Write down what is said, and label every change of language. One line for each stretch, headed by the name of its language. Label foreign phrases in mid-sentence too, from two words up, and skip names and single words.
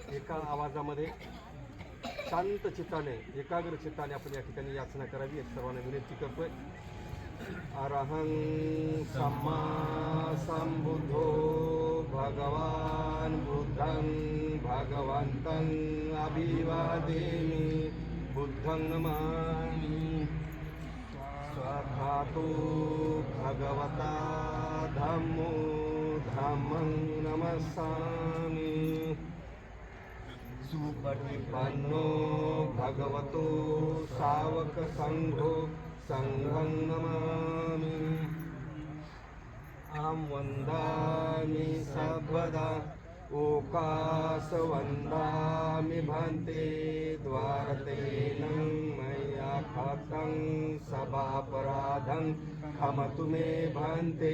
Marathi: एका आवाजामध्ये शांत चित्ताने एकाग्र चित्ताने आपण या ठिकाणी याचना करावी एक सर्वांना विनंती करतोय.
Pali: अरहं सम्मा संबुद्धो भगवान बुद्धं भगवन्तं अभिवादेमि बुद्धं नमामि. स्वाहातो भगवता धम्मो धम्मं नमस्सामि. सुपटिपन्नो भगवतो सावक संघो संघं नमामि. अहं वन्दामि सर्वदा ओकास वन्दामि भन्ते द्वारतेनं मया कृतं सभापराधं क्षमतु मे भन्ते.